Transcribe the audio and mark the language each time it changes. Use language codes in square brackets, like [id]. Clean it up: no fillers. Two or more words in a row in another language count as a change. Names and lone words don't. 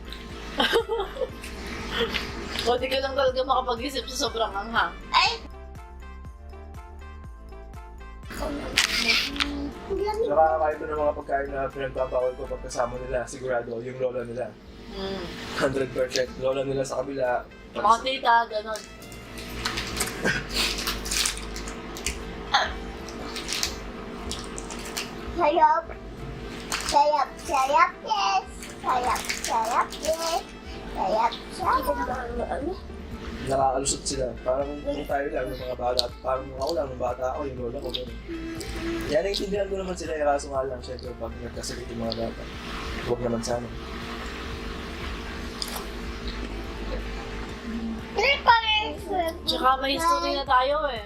[tl] O di ka lang talaga makapag-isip sa sobrang anghang. Ay! Ang lamig. Nakakakain ko ng mga pagkain na pinagbabawal ko pagkasama nila, sigurado, yung lola nila. 100%. Lola nila sa kabila. Mga tita, ganon. Sayap. Sayap, sayap, yes. Sayap, sayap, yes. Sayap, sayap. Nakakalusot sila. Parang kung tayo lang ng mga bata. Parang ako lang ng bata ako, yung lola ko. Ganun. Kaya naiintindihan ko naman sila, kaso nga lang, syempre, pag nagkasakit yung mga bata. Huwag naman sana. Tsaka may history na tayo eh.